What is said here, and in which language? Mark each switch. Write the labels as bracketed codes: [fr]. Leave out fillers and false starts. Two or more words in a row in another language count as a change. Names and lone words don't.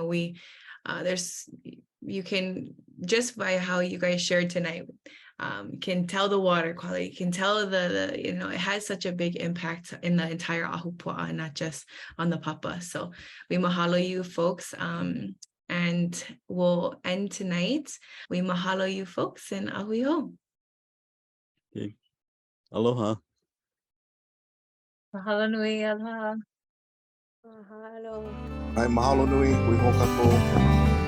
[en] you can, just by how you guys shared tonight, can tell the water quality, can tell it has such a big impact in the entire ahupua'a, not just on the papa. So we mahalo you folks, and we'll end tonight. We mahalo you folks, and [haw] ahui ho. [en] Okay. Aloha. [haw] Mahalo nui, aloha. Mahalo. Ai mahalo nui, hui ho kako.